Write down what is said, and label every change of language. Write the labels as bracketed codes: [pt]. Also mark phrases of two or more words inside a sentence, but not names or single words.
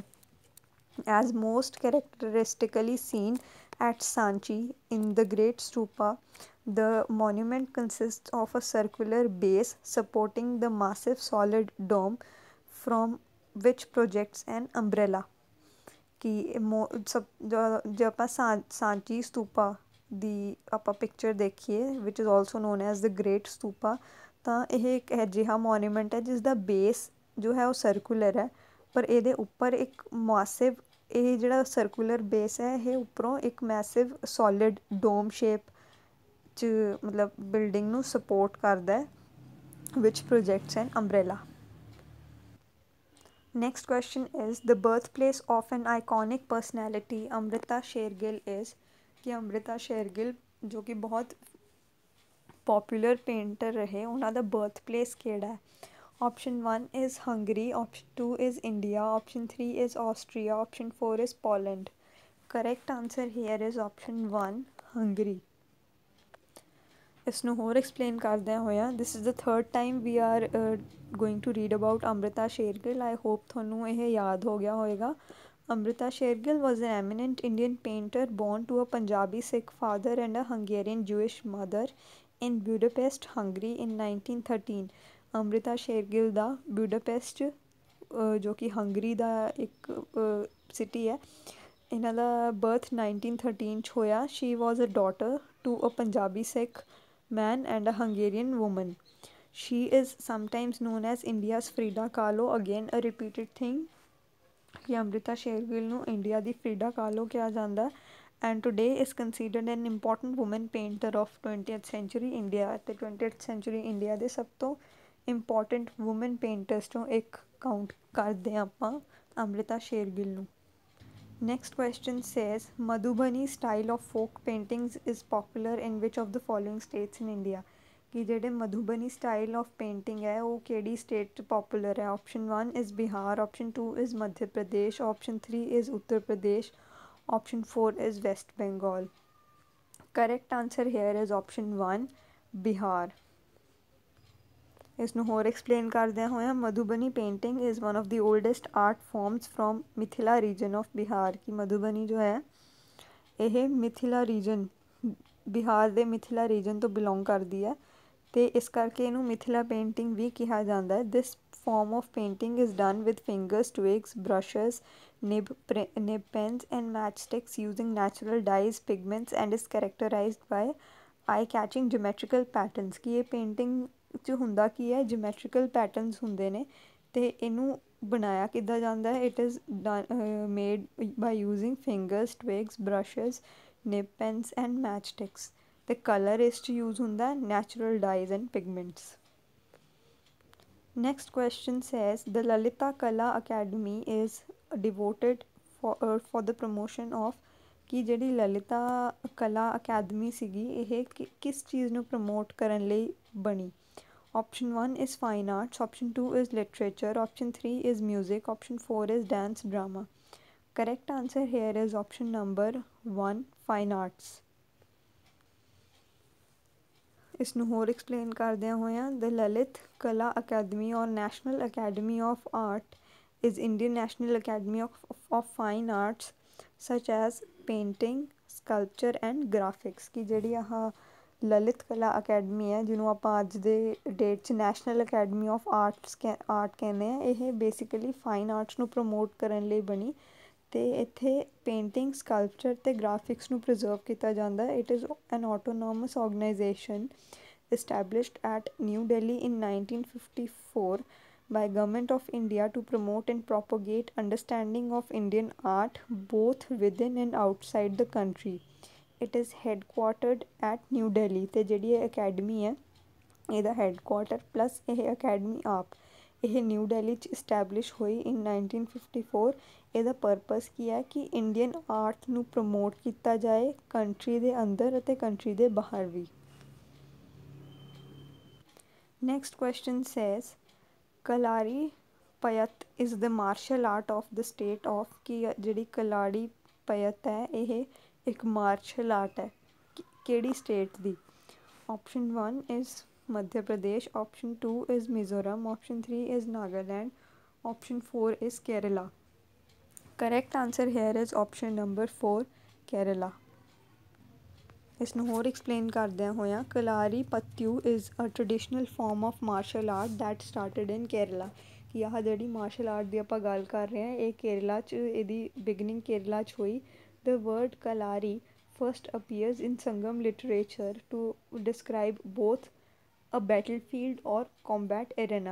[en] As most characteristically seen at Sanchi in the Great Stupa, the monument consists of a circular base supporting the massive solid dome from which projects an umbrella. [pa] कि जो ਆਪਾਂ सांची स्तूपा ਦੀ ਆਪਾਂ ਪਿਕਚਰ ਦੇਖੀਏ [en] which is also known as the great stupa [pa] ਤਾਂ ਇਹ ਇੱਕ ਅਜਿਹਾ ਮੋਨੂਮੈਂਟ ਹੈ ਜਿਸ ਦਾ ਬੇਸ ਜੋ ਹੈ ਉਹ ਸਰਕੂਲਰ ਹੈ ਪਰ ਇਹਦੇ ਉੱਪਰ ਇੱਕ ਮੈਸਿਵ ਇਹ ਜਿਹੜਾ [en] circular base [pa] ਹੈ ਇਹ ਉੱਪਰੋਂ ਇੱਕ [en] massive solid dome shape [pa] 'ਚ ਮਤਲਬ ਬਿਲਡਿੰਗ ਨੂੰ ਸਪੋਰਟ ਕਰਦਾ [en] which projects an umbrella. Next question is the birthplace of an iconic personality Amrita Shergill is [hi] कि अमृता शेरगिल जो कि बहुत पॉपुलर पेंटर रहे [pa] ਉਹਨਾਂ ਦਾ ਬਰਥ ਪਲੇਸ ਕਿਹੜਾ ਹੈ। [en] Option 1 is Hungary, option 2 is India, option 3 is Austria, option 4 is Poland. Correct answer here is option 1 Hungary. [pa] ਇਸਨੂੰ ਹੋਰ ਐਕਸਪਲੇਨ ਕਰਦਿਆਂ ਹੋਇਆ [en] this is the third time we are going to read about Amrita Shergill. I hope [pa] ਤੁਹਾਨੂੰ ਇਹ ਯਾਦ ਹੋ ਗਿਆ ਹੋਏਗਾ। [en] Amrita Shergill was an eminent Indian painter born to a Punjabi Sikh father and a Hungarian Jewish mother in Budapest, Hungary in 1913. [pa] Amrita Shergill ਦਾ ਬੁਡਾਪੈਸਟ ਜੋ ਕਿ ਹੰਗਰੀ ਦਾ ਇੱਕ ਸਿਟੀ ਹੈ ਇਹਨਾਂ ਦਾ ਬਰਥ 1913 'ਚ ਹੋਇਆ। [en] She was a daughter to a Punjabi Sikh man and a Hungarian woman. She is sometimes known as India's Frida Kahlo, again a repeated thing [pa] कि अमृता शेरगिल ਨੂੰ ਇੰਡੀਆ ਦੀ ਫਰੀਡਾ ਕਾਹਲੋ ਕਿਹਾ ਜਾਂਦਾ [en] and today is considered an important woman painter of 20th century India [pa] ਅਤੇ 20th century ਇੰਡੀਆ ਦੇ ਸਭ ਤੋਂ [en] important woman painters [pa] ਤੋਂ ਇੱਕ ਕਾਊਂਟ ਕਰਦੇ ਹਾਂ ਆਪਾਂ ਅਮ੍ਰਿਤਾ ਸ਼ੇਰਗਿਲ ਨੂੰ। [en] Next question says Madhubani style of folk paintings is popular in which of the following states in India? [pa] कि ਜਿਹੜੇ ਮਧੂਬਨੀ [en] style of painting [pa] ਹੈ ਉਹ ਕਿਹੜੀ ਸਟੇਟ 'ਚ ਪੋਪੂਲਰ ਹੈ। [en] Option 1 is ਬਿਹਾਰ, option 2 is ਮੱਧ ਪ੍ਰਦੇਸ਼, option 3 is ਉੱਤਰ ਪ੍ਰਦੇਸ਼, option 4 is West Bengal. Correct answer here is option 1 ਬਿਹਾਰ। [pa] ਇਸਨੂੰ ਹੋਰ ਐਕਸਪਲੇਨ ਕਰਦਿਆਂ ਹੋਇਆ [en] Madhubani painting is one of the oldest art forms from Mithila region of Bihar [pa] ਕਿ ਮਧੂਬਨੀ ਜੋ ਹੈ ਇਹ ਮਿਥਿਲਾ ਰੀਜਨ ਬਿਹਾਰ ਦੇ ਮਿਥਿਲਾ ਰੀਜਨ ਤੋਂ ਬਿਲੋਂਗ ਕਰਦੀ ਹੈ। ਤੇ ਇਸ ਕਰਕੇ ਇਹਨੂੰ ਮਿਥਿਲਾ ਪੇਂਟਿੰਗ ਵੀ ਕਿਹਾ ਜਾਂਦਾ ਹੈ। [en] ਦਿਸ form of painting is done with fingers, twigs, brushes, nib pens and matchsticks using natural dyes, pigments and is characterized by eye-catching geometrical patterns। [pa] ਕਿ ਇਹ ਪੇਂਟਿੰਗ 'ਚ ਹੁੰਦਾ ਕੀ ਹੈ, [en] geometrical patterns [pa] ਹੁੰਦੇ ਨੇ ਤੇ ਇਹਨੂੰ ਬਣਾਇਆ ਕਿੱਦਾਂ ਜਾਂਦਾ ਹੈ। [en] It is made by using fingers, twigs, brushes, nib pens and matchsticks. [pa] ਤੇ ਕਲਰ ਇਸ 'ਚ ਯੂਜ਼ ਹੁੰਦਾ [en] natural dyes and pigments. Next question says the Lalita Kala Academy is devoted for the promotion of [pa] ਕਿ ਜਿਹੜੀ ਲਲਿਤਾ ਕਲਾ ਅਕੈਡਮੀ ਸੀਗੀ ਇਹ ਕਿਸ ਚੀਜ਼ ਨੂੰ ਪ੍ਰਮੋਟ ਕਰਨ ਲਈ ਬਣੀ। [en] Option 1 is fine arts, option 2 is literature, option 3 is music, option 4 is dance drama। Correct answer here is option number 1 fine arts। [pa] ਇਸ ਨੂੰ ਹੋਰ ਐਕਸਪਲੇਨ ਕਰਦਿਆਂ ਹੋਇਆਂ [en] the Lalit Kala Academy or National Academy of Art is Indian National Academy of Fine Arts such as painting, sculpture and graphics। [pa] ਕਿ ਜਿਹੜੀ ਆਹ ਲਲਿਤ ਕਲਾ ਅਕੈਡਮੀ ਹੈ ਜਿਹਨੂੰ ਆਪਾਂ ਅੱਜ ਦੇ ਡੇਟ 'ਚ ਨੈਸ਼ਨਲ ਅਕੈਡਮੀ ਆਫ ਆਰਟ ਕਹਿੰਦੇ ਹਾਂ, ਇਹ ਬੇਸਿਕਲੀ [en] fine arts [pa] ਨੂੰ ਪ੍ਰਮੋਟ ਕਰਨ ਲਈ ਬਣੀ ਅਤੇ ਇੱਥੇ ਪੇਂਟਿੰਗ, ਸਕਲਪਚਰ ਅਤੇ ਗ੍ਰਾਫਿਕਸ ਨੂੰ ਪ੍ਰੀਜ਼ਰਵ ਕੀਤਾ ਜਾਂਦਾ। [en] It is an autonomous organisation established at New Delhi in 1954 by Government of India to promote and propagate understanding of Indian art both within and outside the country। It is headquartered at New Delhi [pa] ਤੇ ਜਿਹੜੀ ਇਹ ਅਕੈਡਮੀ ਹੈ ਇਹਦਾ ਹੈਡਕੁਆਟਰ ਪਲੱਸ ਇਹ ਅਕੈਡਮੀ ਆਪ ਇਹ ਨਿਊ ਦਿੱਲੀ 'ਚ ਇਸਟੈਬਲਿਸ਼ ਹੋਈ ਇਨ 1954। ਇਹਦਾ ਪਰਪਸ ਕੀ ਹੈ ਕਿ ਇੰਡੀਅਨ ਆਰਟ ਨੂੰ ਪ੍ਰਮੋਟ ਕੀਤਾ ਜਾਏ ਕੰਟਰੀ ਦੇ ਅੰਦਰ ਅਤੇ ਕੰਟਰੀ ਦੇ ਬਾਹਰ ਵੀ। [en] Next question says Kalari Payat is the martial art of the state of [pa] ਕਿ ਜਿਹੜੀ ਕਲਾੜੀ ਪਯਤ ਹੈ ਇਹ ਇੱਕ [en] martial art [pa] ਹੈ ਕਿਹੜੀ ਸਟੇਟ ਦੀ। [en] Option 1 is Madhya Pradesh, option 2 is Mizoram, option 3 is Nagaland, option 4 is Kerala। Correct answer here is option number 4 Kerala। [pa] ਇਸ ਨੂੰ ਹੋਰ ਐਕਸਪਲੇਨ ਕਰਦਿਆਂ ਹੋਇਆਂ [en] Kalari Pattiu is a traditional form of martial art that started in Kerala. [pa] ਕਿ ਆਹ ਜਿਹੜੀ [en] martial art [pa] ਦੀ ਆਪਾਂ ਗੱਲ ਕਰ ਰਹੇ ਹਾਂ ਇਹ ਕੇਰਲਾ 'ਚ ਇਹਦੀ ਬਿਗਨਿੰਗ ਕੇਰਲਾ 'ਚ ਹੋਈ। [en] The word Kalari first appears in Sangam literature to describe both a battlefield or combat arena.